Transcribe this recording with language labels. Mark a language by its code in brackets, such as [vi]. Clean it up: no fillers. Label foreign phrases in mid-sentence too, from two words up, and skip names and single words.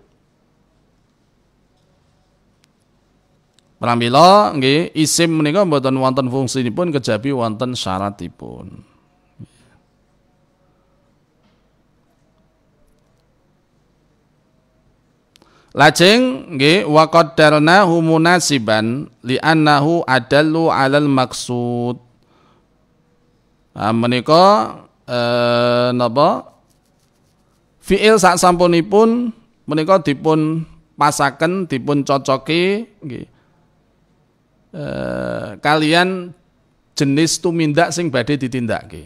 [jv] Pramila nggih isim menika mboten wonten fungsinipun kejabi wonten syaratipun. Lajeng nggih [ar] wa qaddarnahu munasiban li annahu adallu 'alal maqsud. [jv] Menika napa fi'il sak sampunipun menika dipun pasaken dipun cocoki nggih kalian jenis tumindak sing badhe ditindakke.